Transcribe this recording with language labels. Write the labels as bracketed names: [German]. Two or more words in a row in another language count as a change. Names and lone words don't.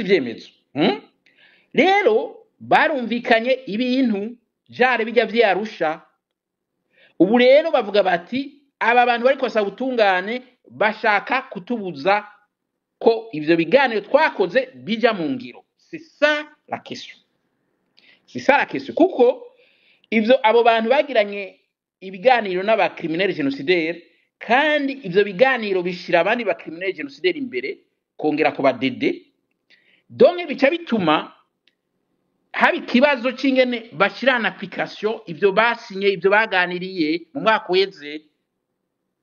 [Rundi] ibyemezo rero barumvikanye ibintu jare bijya vyarusha ubu rero bavuga bati aba bantu bariko basaba ubutungane bashaka kutubuza ko ivyo biganiro twakoze bija mu ngiro [French] c'est ça la question [Rundi] kuko ivyo abo bantu bagiranye ibiganiro n'aba [French] criminels génocidaires [Rundi] kandi ivyo biganiro bishira abandi ba [French] criminels génocidaires [Rundi] imbere kongera ko badede donc bica bituma habi kibazo cingene bashirana application ivyo basinye ivyo baganiriye mu mwaka weze